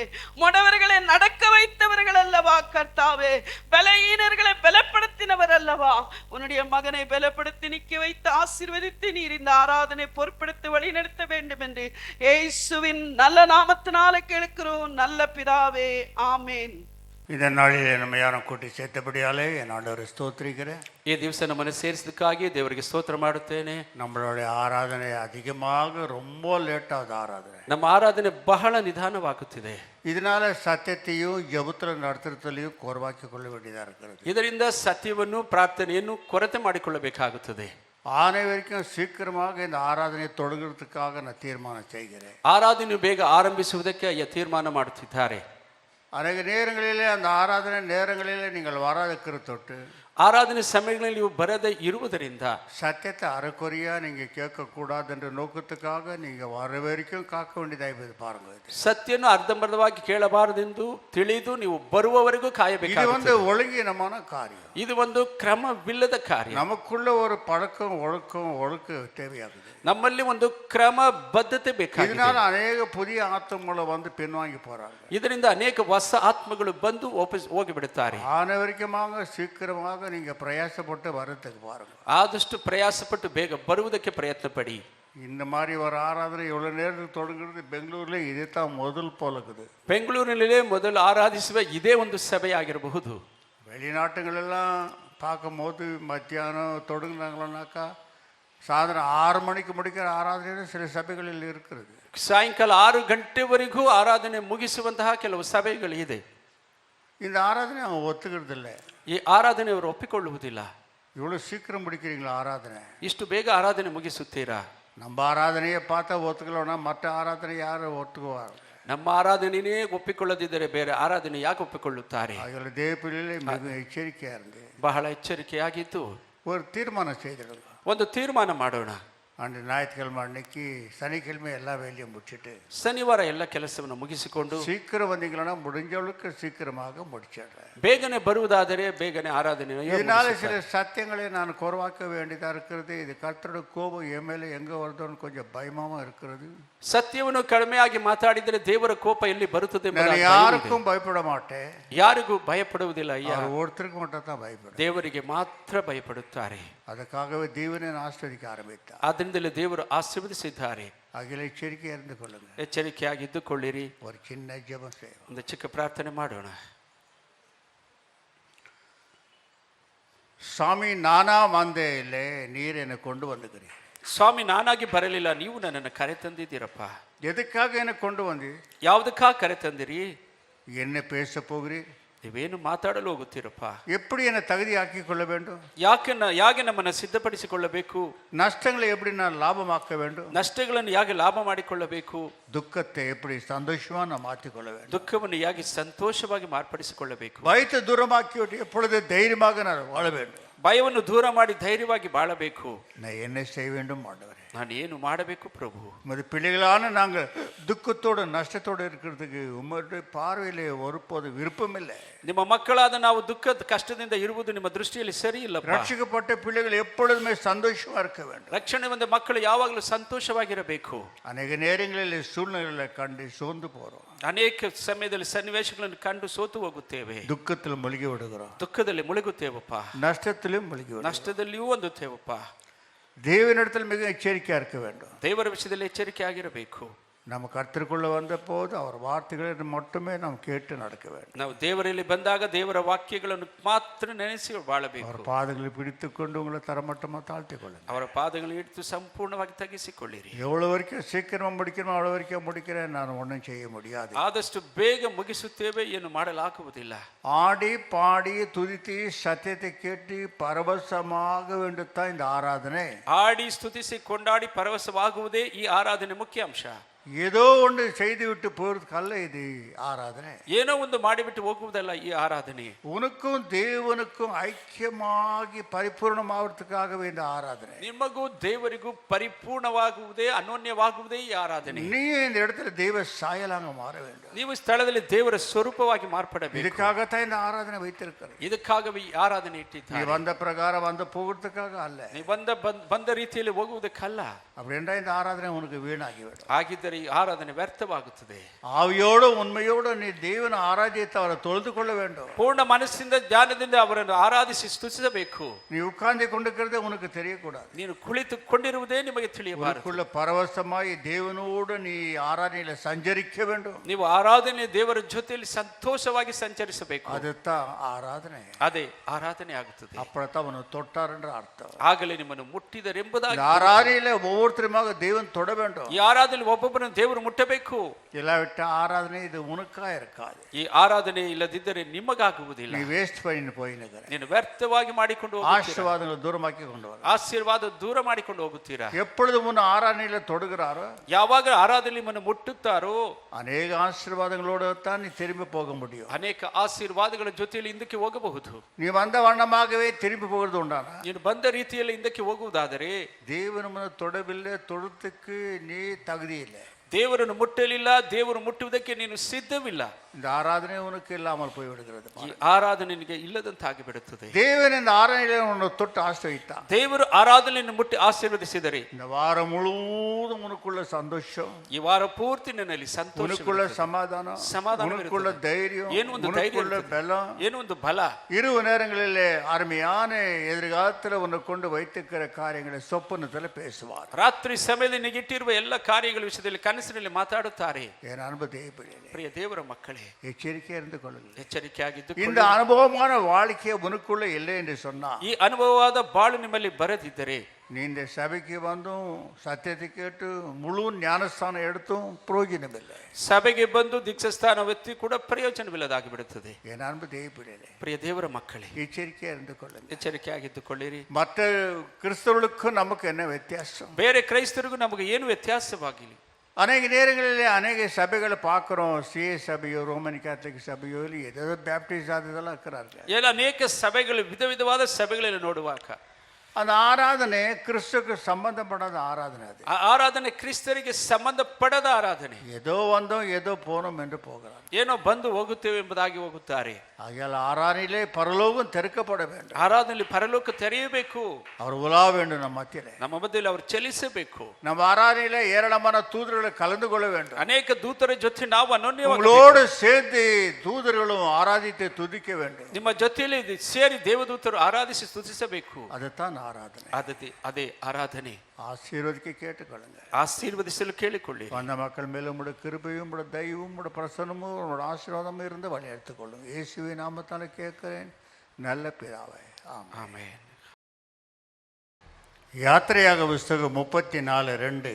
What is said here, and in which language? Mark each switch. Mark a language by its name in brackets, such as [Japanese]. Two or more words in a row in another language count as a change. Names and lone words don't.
[Tamil] முடவர்களை நடக்க வைத்தவர்கள் அல்லவா கர்த்தாவே. பலவீனர்களை பலப்படுத்தினவர் அல்லவா. உன்னுடைய மகனை பலப்படுத்தி நிக்க வைத்து ஆசீர்வதித்து நீர் இந்த ஆராதனை பொறுப்படுத்தி வழி நடத்த வேண்டும் என்று இயேசுவின் நல்ல நாமத்தினால கேட்கிறோம் நல்ல பிதாவே, ஆமேன். [Kannada] இந்த ನಾಳಿಗೆ ನಮ್ಮ ಯಾರನ್ನು ಕೂಟಿ ಸೇರ್ತಪಡಿಯಾಲೆ ಏನಾಡವರು ಸ್ತೋತ್ರಿக்கிறேன். ಈ ದಿವಸ ನಮ್ಮನ್ನು ಸೇರಿಸಿದಕ್ಕಾಗಿ ದೇವರಿಗೆ ಸ್ತೋತ್ರ ಮಾಡುತ್ತೇನೆ. [Tamil] நம்மளுடைய ஆராதனை அதிகமாக ரொம்ப ಲೇಟಾದ ஆராதனை. [Kannada] ನಮ್ಮ ಆರಾಧನೆ ಬಹಳ ನಿಧಾನವಾಗುತ್ತಿದೆ. [Tamil] இதனால சத்தியத்தையும் ஜெபத்தில் நடத்துறதுலையும் குறைவாக்கிக்கொள்ள வேண்டியதாக இருக்கிறது. [Kannada] ಇದರಿಂದ ಸತ್ಯವನ್ನು ಪ್ರಾರ್ಥನೆಯನ್ನು ಕೊರತೆ ಮಾಡಿಕೊಳ್ಳಬೇಕಾಗುತ್ತದೆ. [Tamil] அனைவருக்கும் சீக்கிரமாக இந்த ஆராதனை தொடங்குறதுக்காக நான் தீர்மானம் செய்கிறேன். [Kannada] ಆರಾಧನೆ ಬೇಗ ಆರಂಭಿಸುವುದಕ್ಕೆ ತೀರ್ಮಾನ ಮಾಡುತ್ತಿದ್ದಾರೆ. [Tamil] அநேக நேரங்களிலே அந்த ஆராதனை நேரங்களிலே நீங்கள் வராதிருக்கிற தொட்டு ஆராதனை சமயங்களில் [Kannada] ನೀವು ಬರದೇ ಇರುವುದರಿಂದ [Tamil] சத்தியத்தை அரைக்குறையா நீங்க கேட்கக்கூடாது என்ற நோக்கத்துக்காக நீங்க வர வரைக்கும் காக்க வேண்டியதாய் பாருங்க. [Kannada] ಸತ್ಯವನ್ನು ಅರ್ಧಂಬರ್ಧವಾಗಿ ಕೇಳಬಾರದೆಂದು ತಿಳಿದು ನೀವು ಬರುವವರೆಗೂ ಕಾಯಬೇಕು. [Tamil] இது வந்து ஒழுங்கீனமான காரியம். [Kannada] ಇದು ಒಂದು ಕ್ರಮವಿಲ್ಲದ ಕಾರ್ಯ. [Tamil] நமக்குள்ள ஒரு பழக்கம் ஒழுக்கம் தேவையாகுது. [Kannada] ನಮ್ಮಲ್ಲಿ ಒಂದು ಕ್ರಮ ಬದ್ಧತೆ ಬೇಕಾಗಿದೆ. [Tamil] இதனால அநேக புதிய ஆத்மங்களை வந்து பின்வாங்கி போறாங்க. [Kannada] ಇದರಿಂದ ಅನೇಕ ಹೊಸ ಆತ್ಮಗಳು ಬಂದು ವಾಪಸ್ ಹೋಗಿಬಿಡುತ್ತಾರೆ. [Tamil] அனைவருக்குமாக சீக்கிரமாக நீங்க பிரயாசப்பட்டு வரதுக்கு பாருங்க. [Kannada] ಆದಷ್ಟು ಪ್ರಯಾಸಪಟ್ಟು ಬೇಗ ಬರುವುದಕ್ಕೆ ಪ್ರಯತ್ನ ಪಡಿ. [Tamil] இந்த மாதிரி ஒரு ஆராதனை எவ்வளவு நேரத்துக்கு தொடங்குறது பெங்களூர்ல இதே தான் முதல் போல இருக்குது. [Kannada] ಬೆಂಗಳೂರಿನಲ್ಲೇ ಮೊದಲು ಆರಾಧಿಸುವ ಇದೇ ಒಂದು ಸಭೆಯಾಗಿರಬಹುದು. [Tamil] வெளிநாட்டுகளெல்லாம் பார்க்கும்போது மத்தியானம் தொடங்குனாங்களாக்கா சாயந்தரம் 6 மணிக்கு முடிக்கிற ஆராதனை சில சபைகளில் இருக்கிறது. [Kannada] ಸಾಯಂಕಾಲ 6 ಗಂಟೆವರೆಗೂ ಆರಾಧನೆ ಮುಗಿಸುವಂತಹ ಕೆಲವು ಸಭೆಗಳಿದೆ. [Tamil] இந்த ஆராதனை அவங்க ஒத்துக்கிறது இல்லை. [Kannada] ಈ ಆರಾಧನೆ ಅವರು ಒಪ್ಪಿಕೊಳ್ಳುವುದಿಲ್ಲ. [Tamil] இவ்வளோ சீக்கிரம் முடிக்கிறீங்களா ஆராதனை? [Kannada] ಇಷ್ಟು ಬೇಗ ಆರಾಧನೆ ಮುಗಿಸುತ್ತೀರಾ? [Tamil] நம்ம ஆராதனையை பார்த்தா ஒத்துக்கலன்னா மற்ற ஆராதனை யார் ஒத்துக்குவார்? [Kannada] ನಮ್ಮ ಆರಾಧನೆಯೇ ಒಪ್ಪಿಕೊಳ್ಳದಿದ್ದರೆ ಬೇರೆ ಆರಾಧನೆ ಯಾಕೆ ಒಪ್ಪಿಕೊಳ್ಳುತ್ತಾರೆ? [Tamil] அவர்கள் தேவ பிள்ளைகளே மிக எச்சரிக்கையாக இருந்து [Kannada] ಬಹಳ ಎಚ್ಚರಿಕೆಯಾಗಿದ್ದು [Tamil] ஒரு தீர்மானம் செய்திருங்க. [Kannada] ಒಂದು ತೀರ್ಮಾನ ಮಾಡೋಣ. [Tamil] அன்று ஞாயிற்றுக்கிழமை அன்னைக்கு சனிக்கிழமை எல்லா வேலையும் முடிச்சுட்டு [Kannada] ಶನಿವಾರ ಎಲ್ಲ ಕೆಲಸವನ್ನು ಮುಗಿಸಿಕೊಂಡು [Tamil] சீக்கிரம் வந்தீங்கன்னா முடிஞ்சவளுக்கு சீக்கிரமாக முடிச்சிடுறேன். [Kannada] ಬೇಗನೆ ಬರುವುದಾದರೆ ಬೇಗನೆ ಆರಾಧನೆ. [Tamil] இதனால சில சத்தியங்களை நான் குறவாக்க வேண்டியதாக இருக்கிறது. இது கர்த்தரோட கோபம் என் மேலே எங்கே வருதோன்னு கொஞ்சம் பயமாகவும் இருக்கிறது. [Kannada] ಸತ್ಯವನ್ನು ಕಡಿಮೆಯಾಗಿ ಮಾತಾಡಿದರೆ ದೇವರ ಕೋಪ ಎಲ್ಲಿ ಬರುತ್ತದೆ? [Tamil] நான் யாருக்கும் பயப்பட மாட்டேன். [Kannada] ಯಾರಿಗೂ ಭಯಪಡುವುದಿಲ್ಲ ಅಯ್ಯ. [Tamil] ஒருத்தருக்கு மட்டும் தான் பயப்படும். [Kannada] ದೇವರಿಗೆ ಮಾತ್ರ ಭಯಪಡುತ್ತಾರೆ. [Tamil] ಅದಕ್ಕಾகவே தேவனை ஆஸ்வதிக்க ஆரம்பித்தார். [Kannada] ಆದ್ದರಿಂದಲೇ ದೇವರು ಆಶೀರ್ವದಿಸಿದ್ದಾರೆ. [Tamil] அகில எச்சரிக்கை இருந்து கொள்ளுங்க. [Kannada] ಎಚ್ಚರಿಕೆಯಾಗಿದ್ದುಕೊಳ್ಳಿರಿ. [Tamil] ஒரு சின்ன ஜெபம் செய்வோம். [Kannada] ಒಂದು ಚಿಕ್ಕ ಪ್ರಾರ್ಥನೆ ಮಾಡೋಣ. [Tamil] சாமி நானா வந்தே இல்லை, நீர் என்னை கொண்டு வந்துக்கிறீர். [Kannada] ಸ್ವಾಮಿ, ನಾನಾಗಿ ಬರಲಿಲ್ಲ, ನೀವು ನನ್ನನ್ನು ಕರೆ ತಂದಿದ್ದೀರಪ್ಪ. [Tamil] எதுக்காக என்னை கொண்டு வந்து? [Kannada] ಯಾವುದಕ್ಕಾಗಿ ಕರೆ ತಂದಿರಿ? [Tamil] என்ன பேச போகிறீர்? [Kannada] ನೀವೇನು ಮಾತಾಡಲು ಹೋಗುತ್ತೀರಪ್ಪ? [Tamil] எப்படி என்னை தகுதியாக்கி கொள்ள வேண்டும்? [Kannada] ಯಾಕೆ ನಮ್ಮನ್ನು ಸಿದ್ಧಪಡಿಸಿಕೊಳ್ಳಬೇಕು? [Tamil] நஷ்டங்களை எப்படி நான் லாபமாக்க வேண்டும்? [Kannada] ನಷ್ಟಗಳನ್ನು ಯಾಕೆ ಲಾಭ ಮಾಡಿಕೊಳ್ಳಬೇಕು? [Tamil] துக்கத்தை எப்படி சந்தோஷமா நான் மாற்றிக்கொள்ள வேண்டும்? [Kannada] ದುಃಖವನ್ನು ಯಾಕೆ ಸಂತೋಷವಾಗಿ ಮಾರ್ಪಡಿಸಿಕೊಳ್ಳಬೇಕು? [Tamil] பயத்தை தூரமாக்கிவிட்டு எப்பொழுது தைரியமாக நான் வாழ வேண்டும். [Kannada] ಭಯವನ್ನು ದೂರ ಮಾಡಿ ಧೈರ್ಯವಾಗಿ ಬಾಳಬೇಕು. [Tamil] நான் என்ன செய்ய வேண்டும் ஆண்டவரே? [Kannada] ನಾನು ಏನು ಮಾಡಬೇಕು ಪ್ರಭು? [Tamil] உமது பிள்ளைகளான நாங்கள் துக்கத்தோடு நஷ்டத்தோடு இருக்கிறதுக்கு உங்களுடைய பார்வையிலே ஒருபோது விருப்பமில்லை. [Kannada] ನಿಮ್ಮ ಮಕ್ಕಳಾದ ನಾವು ದುಃಖದ ಕಷ್ಟದಿಂದ ಇರುವುದು ನಿಮ್ಮ ದೃಷ್ಟಿಯಲ್ಲಿ ಸರಿ ಇಲ್ಲ. [Tamil] ரட்சிக்கப்பட்ட பிள்ளைகள் எப்பொழுதுமே சந்தோஷமா இருக்க வேண்டும். [Kannada] ರಕ್ಷಣೆ ಹೊಂದ ಮಕ್ಕಳು ಯಾವಾಗಲೂ ಸಂತೋಷವಾಗಿರಬೇಕು. [Tamil] அநேக நேரங்களில் சூழ்நிலைகளை கண்டு சோர்ந்து போறோம். [Kannada] ಅನೇಕ ಸಮಯದಲ್ಲಿ ಸನ್ನಿವೇಶಗಳನ್ನು ಕಂಡು ಸೋತು ಹೋಗುತ್ತೇವೆ. [Tamil] துக்கத்தில் ಮುಳುಗಿ விடுகிறோம். [Kannada] ದುಃಖದಲ್ಲಿ ಮುಳುಗುತ್ತೇವಪ್ಪ. [Tamil] நஷ்டத்திலும் முழுகி விடுகிறோம். [Kannada] ನಷ್ಟದಲ್ಲಿಯೂ ಹೊಂದುತ್ತೇವಪ್ಪ. [Tamil] தேவனிடத்தில் மிக எச்சரிக்கையா இருக்க வேண்டும். [Kannada] ದೇವರ ವಿಷಯದಲ್ಲಿ ಎಚ್ಚರಿಕೆ ಆಗಿರಬೇಕು. [Tamil] நம்ம கர்த்தருக்குள்ள வந்த போது அவர் வார்த்தைகளை மட்டுமே நாம் கேட்டு நடக்க வேண்டும். [Kannada] ನಾವು ದೇವರಲ್ಲಿ ಬಂದಾಗ ದೇವರ ವಾಕ್ಯಗಳನ್ನು ಮಾತ್ರ ನೆನೆಸಿ ಬಾಳಬೇಕು. [Tamil] அவர் பாதங்களை பிடித்துக்கொண்டு உங்களை தரமட்டமா தாழ்த்திக் கொள்ளுங்க. [Kannada] ಅವರ ಪಾದಗಳನ್ನು ಹಿಡಿದು ಸಂಪೂರ್ಣವಾಗಿ ತಗ್ಗಿಸಿಕೊಳ್ಳಿರಿ. [Tamil] எவ்வளவு வரைக்கும் சீக்கிரமா முடிக்கணும் அவ்வளவு வரைக்கும் முடிக்கிறேன். நான் ஒன்றும் செய்ய முடியாது. [Kannada] ಆದಷ್ಟು ಬೇಗ ಮುಗಿಸುತ್ತೇವೆ, ಏನು ಮಾಡಲಾಗುವುದಿಲ್ಲ. [Tamil] ஆடி பாடி துதித்து சத்தியத்தை கேட்டு பரவசமாக வேண்டுத்தான் இந்த ஆராதனை. [Kannada] ಆಡಿ ಸ್ತುತಿಸಿ ಕೊಂಡಾಡಿ ಪರವಶವಾಗುವುದೇ ಈ ಆರಾಧನೆ ಮುಖ್ಯ ಅಂಶ. [Tamil] ஏதோ ஒன்று செய்து விட்டு போறதுக்கல்ல இது ஆராதனை. [Kannada] ಏನೋ ಒಂದು ಮಾಡಿಬಿಟ್ಟು ಹೋಗುವುದಲ್ಲ ಈ ಆರಾಧನೆ. [Tamil] உனக்கும் தேவனுக்கும் ஐக்கியமாகி பரிபூர்ணமாவதுக்காகவே இந்த ஆராதனை. [Kannada] ನಿಮಗೂ ದೇವರಿಗೂ ಪರಿಪೂರ್ಣವಾಗುವುದೇ, ಅನನ್ಯವಾಗುವುದೇ ಈ ಆರಾಧನೆ. [Tamil] நீ இந்த இடத்துல தெய்வ சாயலாக மாற வேண்டும். [Kannada] ನೀವು ಸ್ಥಳದಲ್ಲಿ ದೇವರ ಸ್ವರೂಪವಾಗಿ ಮಾರ್ಪಡಬೇಕು. [Tamil] இதுக்காகத்தான் இந்த ஆராதனை வைத்திருக்கிறது. [Kannada] ಇದಕ್ಕಾಗவே ಈ ಆರಾಧನೆ [Tamil] நீ [Kannada] ಇಟ್ಟಿದ್ದಾರೆ. [Tamil] வந்த பிரகாரம் வந்து போகிறதுக்காக அல்ல. [Kannada] ನೀವು ಬಂದ ರೀತಿಯಲ್ಲಿ ಹೋಗುವುದಕ್ಕಲ್ಲ. [Tamil] அப்படின்றா இந்த ஆராதனை உனக்கு வீணாகிவிடும். [Kannada] ಹಾಗಿದ್ದರೆ ಈ ಆರಾಧನೆ ವ್ಯರ್ಥವಾಗುತ್ತದೆ. [Tamil] ஆவியோடு உண்மையோடு நீ தேவனை ஆராதித்து அவரை தொழுது கொள்ள வேண்டும். [Kannada] ಪೂರ್ಣ ಮನಸ್ಸಿಂದ ಧ್ಯಾನದಿಂದ ಅವರನ್ನು ಆರಾಧಿಸಿ ಸ್ತುತಿಸಬೇಕು. [Tamil] நீ உட்கார்ந்து கொண்டிருக்கிறதே உனக்கு தெரியக்கூடாது. [Kannada] ನೀನು ಕುಳಿತುಕೊಂಡಿರುವುದೇ ನಿಮಗೆ ತಿಳಿಯಬಾರದು. [Tamil] உனக்குள்ள பரவசமாய் தேவனோடு நீ ஆராதனையில சஞ்சரிக்க வேண்டும். [Kannada] ನೀವು ಆರಾಧನೆ ದೇವರ ಜೊತೆಯಲ್ಲಿ ಸಂತೋಷವಾಗಿ ಸಂಚರಿಸಬೇಕು. [Tamil] அதுதான் ஆராதனை. [Kannada] ಅದೇ ಆರಾಧನೆ ಆಗುತ್ತದೆ. [Tamil] அப்பதான் அவனை தொட்டார் என்ற அர்த்தம். [Kannada] ಆಗಲೇ ನಿಮ್ಮನ್ನು ಮುಟ್ಟಿದರೆಂಬುದಾಗಿ. [Tamil] ஆராதனையில ஒவ்வொருத்தருமாக தேவன் தொட வேண்டும். [Kannada] ಈ ಆರಾಧನೆ ಒಬ್ಬೊಬ್ಬರನ್ನು ದೇವರು ಮುಟ್ಟಬೇಕು. [Tamil] இல்லாவிட்ட ஆராதனை இது உனக்கா இருக்காது. [Kannada] ಈ ಆರಾಧನೆ ಇಲ್ಲದಿದ್ದರೆ ನಿಮಗಾಗುವುದಿಲ್ಲ. [Tamil] நீ வேஸ்ட் பண்ணி போயினுக்கிற. [Kannada] ನೀನು ವ್ಯರ್ಥವಾಗಿ ಮಾಡಿಕೊಂಡು ಹೋಗುತ್ತೀರಾ. [Tamil] ஆசீர்வாதங்களை தூரமாக்கி கொண்டு வர. [Kannada] ಆಶೀರ್ವಾದ ದೂರ ಮಾಡಿಕೊಂಡು ಹೋಗುತ್ತೀರಾ. [Tamil] எப்பொழுது முன் ஆராதனையில தொடுகிறாரோ, [Kannada] ಯಾವಾಗ ಆರಾಧನೆ ನಿಮ್ಮನ್ನು ಮುಟ್ಟುತ್ತಾರೋ, [Tamil] அநேக ஆசீர்வாதங்களோடு தான் நீ திரும்பி போக முடியும். [Kannada] ಅನೇಕ ಆಶೀರ್ವಾದಗಳ ಜೊತೆಯಲ್ಲಿ ಹಿಂದಕ್ಕೆ ಹೋಗಬಹುದು. [Tamil] நீ வந்த வண்ணமாகவே திரும்பி போகிறது உண்டானா? [Kannada] ನೀನು ಬಂದ ರೀತಿಯಲ್ಲಿ ಹಿಂದಕ್ಕೆ ಹೋಗುವುದಾದರೆ [Tamil] தேவனு தொடவில்லை, தொடுத்துக்கு நீ தகுதி இல்லை. [Kannada] ದೇವರನ್ನು ಮುಟ್ಟಲಿಲ್ಲ, ದೇವರು ಮುಟ್ಟುವುದಕ್ಕೆ ನೀನು ಸಿದ್ಧವಿಲ್ಲ. [Tamil] இந்த ஆராதனை உனக்கு இல்லாமல் போய்விடுகிறது. [Kannada] ಈ ಆರಾಧನೆ ನಿನಗೆ ಇಲ್ಲದಂತಾಗಿ ಬಿಡುತ್ತದೆ. [Tamil] தேவன் இந்த ஆராதனையில உன்னை தொட்டு ஆசிர்வதித்தான். [Kannada] ದೇವರು ಆರಾಧನೆಯನ್ನು ಮುಟ್ಟಿ ಆಶೀರ್ವದಿಸಿದರೆ [Tamil] இந்த வாரம் முழுவதும் உனக்குள்ள சந்தோஷம், [Kannada] ಈ ವಾರ ಪೂರ್ತಿ ನಿನ್ನಲ್ಲಿ ಸಂತೋಷ, [Tamil] உனக்குள்ள சமாதானம், [Kannada] ಸಮಾಧಾನ, [Tamil] உனக்குள்ள தைரியம், [Kannada] ಏನು ಒಂದು ಧೈರ್ಯ, [Tamil] உனக்குள்ள பலம், [Kannada] ಏನು ಒಂದು ಬಲ. [Tamil] இரவு நேரங்களிலே அருமையான எதிர்காலத்தில் உன்னை கொண்டு வைத்திருக்கிற காரியங்களை சொப்பனத்தில் பேசுவார். [Kannada] ರಾತ್ರಿ ಸಮಯದಲ್ಲಿ ನಿನಗಿಟ್ಟಿರುವ ಎಲ್ಲ ಕಾರ್ಯಗಳ ವಿಷಯದಲ್ಲಿ ಕನಸಿನಲ್ಲಿ ಮಾತಾಡುತ್ತಾರೆ. [Tamil] என் அன்பு தேவப்பிள்ளைகளே, [Kannada] ಪ್ರಿಯ ದೇವರ ಮಕ್ಕಳೇ, [Tamil] எச்சரிக்கையா இருந்து கொள்ளுங்கள். [Kannada] ಎಚ್ಚರಿಕೆಯಾಗಿದ್ದು [Tamil] இந்த அனுபவமான வாழ்க்கையை உனக்குள்ள இல்லை என்று சொன்னா, [Kannada] ಈ ಅನುಭವವಾದ ಬಾಳು ನಿಮ್ಮಲ್ಲಿ ಬರದಿದ್ದರೆ [Tamil] நீ இந்த சபைக்கு வந்தும் சத்தியத்தை கேட்டு முழு ஞானஸ்தானம் எடுத்தும் பிரயோஜனம் இல்லை. [Kannada] ಸಭೆಗೆ ಬಂದು ದೀಕ್ಷಾಸ್ಥಾನವೆತ್ತಿ ಕೂಡ ಪ್ರಯೋಜನವಿಲ್ಲದಾಗಿ ಬಿಡುತ್ತದೆ. [Tamil] என் அன்பு தேவப்பிள்ளைகளே, [Kannada] ಪ್ರಿಯ ದೇವರ ಮಕ್ಕಳೇ, [Tamil] எச்சரிக்கையா இருந்து கொள்ளுங்கள். [Kannada] ಎಚ್ಚರಿಕೆಯಾಗಿದ್ದುಕೊಳ್ಳಿರಿ. [Tamil] மற்ற கிறிஸ்தவர்களுக்கும் நமக்கு என்ன வித்தியாசம்? [Kannada] ಬೇರೆ ಕ್ರೈಸ್ತರಿಗೂ ನಮಗೆ ಏನು ವ್ಯತ್ಯಾಸವಾಗಿಲ್ಲ. [Tamil] அநேக நேரங்களில் அநேக சபைகளை பார்க்குறோம். சிஏ சபையோ ரோமன் கேத்தலிக் சபையோ இல்லை ஏதோ பேப்டிஸ்ட் அது இதெல்லாம் இருக்கிறார்கள். [Kannada] ಎಲ್ಲ ಅನೇಕ ಸಭೆಗಳು ವಿಧ ವಿಧವಾದ ಸಭೆಗಳಲ್ಲಿ ನೋಡುವಾಗ [Tamil] அந்த ஆராதனை கிறிஸ்துக்கு சம்பந்தப்படாத ஆராதனை. அது [Kannada] ಆ ಆರಾಧನೆ ಕ್ರಿಸ್ತರಿಗೆ ಸಂಬಂಧಪಡದ ಆರಾಧನೆ. [Tamil] ஏதோ வந்தோம் ஏதோ போனோம் என்று போகிறார். [Kannada] ಏನೋ ಬಂದು ಹೋಗುತ್ತೇವೆ ಎಂಬುದಾಗಿ ಹೋಗುತ್ತಾರೆ. [Tamil] ஆகையால் ஆராதனையிலே பரலோகம் திறக்கப்பட வேண்டும். [Kannada] ಆರಾಧನೆಯಲ್ಲಿ ಪರಲೋಕ ತೆರೆಯಬೇಕು. [Tamil] அவர் உலா வேண்டும் ನಮ್ಮ மத்தியிலே. [Kannada] ನಮ್ಮ ಮಧ್ಯದಲ್ಲಿ ಅವರು ಚಲಿಸಬೇಕು. [Tamil] நம்ம ஆராதனையிலே ஏராளமான தூதர்களை கலந்து கொள்ள வேண்டும். [Kannada] ಅನೇಕ ದೂತರ ಜೊತೆ ನಾವು ಅನನ್ಯವಾಗಿ [Tamil] உங்களோடு சேர்ந்து தூதர்களும் ஆராதித்து துதிக்க வேண்டும். [Kannada] ನಿಮ್ಮ ಜೊತೆಯಲ್ಲಿ ಸೇರಿ ದೇವದೂತರು ಆರಾಧಿಸಿ ಸ್ತುತಿಸಬೇಕು. [Tamil] அதுதான் ஆராதனை. [Kannada] ಅದೇ ಆರಾಧನೆ. [Tamil] ஆசீர்வதிக்க கேட்டுக்கொள்ளுங்க. [Kannada] ಆಶೀರ್ವದಿಸಲು ಕೇಳಿಕೊಳ್ಳಿ. [Tamil] அந்த மக்கள் மேலும் உங்களோட கிருபையும் உங்களோட தயவும் உங்களோட பிரசனமும் உங்களோட ஆசீர்வாதமும் இருந்து வழி எடுத்துக்கொள்ளுங்க. இயேசுவின் நாமத்தால கேட்கிறேன் நல்ல பிதாவே, ஆமென். [Kannada] ಆಮೆನ್. [Tamil] யாத்திரையாக புஸ்தகம் 34:2.